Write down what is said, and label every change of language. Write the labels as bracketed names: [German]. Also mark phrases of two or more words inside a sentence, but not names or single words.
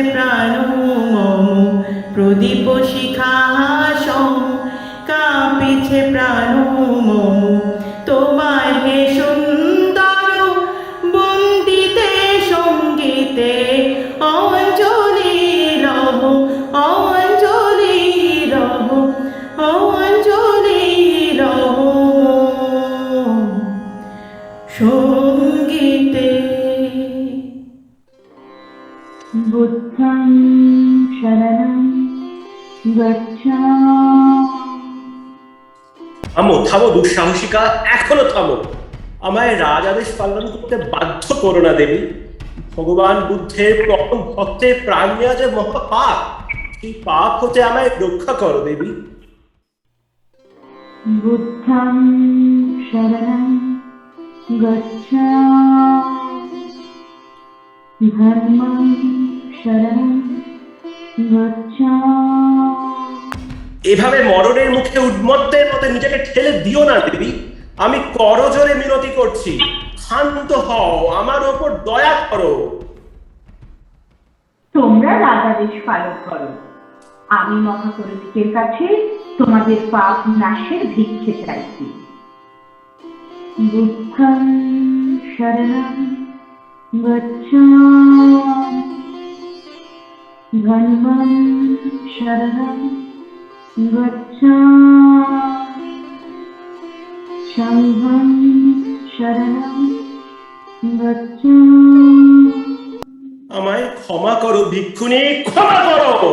[Bangla] প্রাণ মম, প্রদীপ শিখা সম কাঁপিছে প্রাণ মম, তোমায় হে সুন্দর বন্দিতে সঙ্গীতে অঞ্জলি রহ, অঞ্জলি রহ, অঞ্জলি রহ, সঙ্গীতে। [Pali] বুদ্ধং শরণং গচ্ছামি। [Bangla] থামো থামো দুঃসাহসিকা, এখনো থামো। আমায় রাজ আদেশ পালন করতে বাধ্য করো না দেবী। ভগবান বুদ্ধের প্রথম ভক্তের প্রাণ নেওয়া যে মহা পাপ, সেই পাপ হতে আমায় রক্ষা করো দেবী। [Pali] বুদ্ধং শরণং গচ্ছামি, ধর্মং শরণং গচ্ছামি। [Bangla] এভাবে মরণের মুখে উন্মত্তের মতো নিজেকে ঠেলে দিও না দেবী। আমি করজোরে মিনতি করছি, শান্ত হও, আমার ওপর দয়া করো। তোমরা রাজাদেশ পালন করো, আমি মহাপুরোহিতের কাছে তোমাদের পাপ নাশের ভিক্ষে চাইছি। [Pali] বুদ্ধং শরণং গচ্ছামি, ধর্মং শরণং গচ্ছামি, সংঘং শরণং গচ্ছামি। [Bangla] আমায় ক্ষমা করো ভিক্ষুণী, ক্ষমা করো।